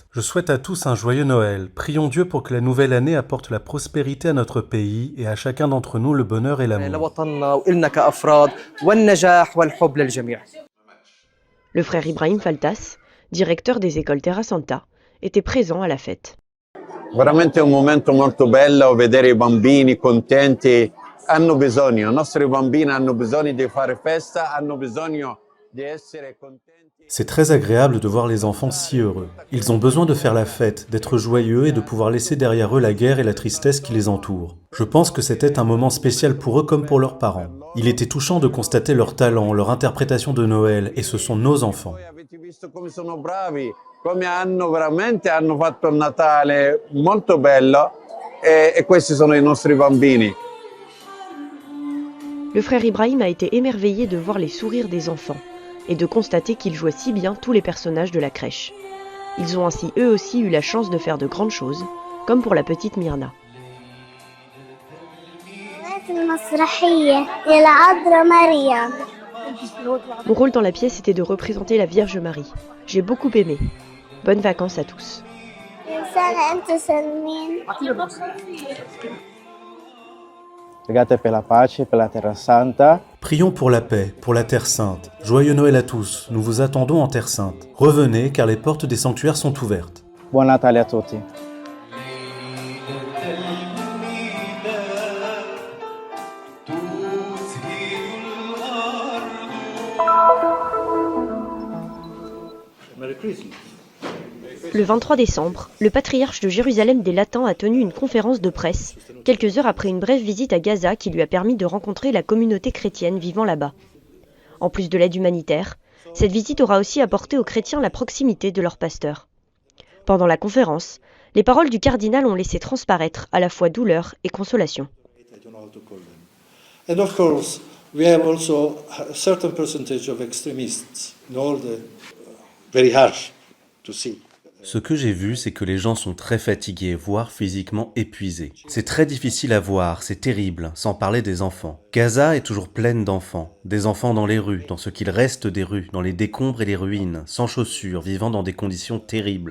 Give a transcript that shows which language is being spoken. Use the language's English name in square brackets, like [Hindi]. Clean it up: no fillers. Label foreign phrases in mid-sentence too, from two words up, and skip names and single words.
[French] Je souhaite à tous un joyeux Noël. Prions Dieu pour que la nouvelle année apporte la prospérité à notre pays et à chacun d'entre nous le bonheur et l'amour. Le frère Ibrahim Faltas, directeur des écoles Terra Santa, était présent à la fête. [Italian] Veramente un momento molto bello vedere I bambini contenti. Hanno bisogno, i nostri bambini hanno bisogno di fare festa, hanno bisogno di essere contenti. [French] C'est très agréable de voir les enfants si heureux. Ils ont besoin de faire la fête, d'être joyeux et de pouvoir laisser derrière eux la guerre et la tristesse qui les entourent. Je pense que c'était un moment spécial pour eux comme pour leurs parents. Il était touchant de constater leur talent, leur interprétation de Noël, et ce sont nos enfants. [Italian] Avete visto come sono bravi, come hanno fatto il Natale molto bello e questi sono I nostri bambini. [French] Le frère Ibrahim a été émerveillé de voir les sourires des enfants et de constater qu'ils jouaient si bien tous les personnages de la crèche. Ils ont ainsi eux aussi eu la chance de faire de grandes choses, comme pour la petite Myrna. Mon rôle dans la pièce était de représenter la Vierge Marie. J'ai beaucoup aimé. Bonnes vacances à tous. Prions pour la paix, pour la Terre Sainte. Joyeux Noël à tous, nous vous attendons en Terre Sainte. Revenez car les portes des sanctuaires sont ouvertes. [Italian] Buon Natale a tutti. [French] Le 23 décembre, le patriarche de Jérusalem des Latins a tenu une conférence de presse, quelques heures après une brève visite à Gaza qui lui a permis de rencontrer la communauté chrétienne vivant là-bas. En plus de l'aide humanitaire, cette visite aura aussi apporté aux chrétiens la proximité de leur pasteur. Pendant la conférence, les paroles du cardinal ont laissé transparaître à la fois douleur et consolation. [English] And of course, we have also a certain percentage of extremists in all the very harsh to see. [French] Ce que j'ai vu, c'est que les gens sont très fatigués, voire physiquement épuisés. C'est très difficile à voir, c'est terrible, sans parler des enfants. Gaza est toujours pleine d'enfants. Des enfants dans les rues, dans ce qu'il reste des rues, dans les décombres et les ruines, sans chaussures, vivant dans des conditions terribles.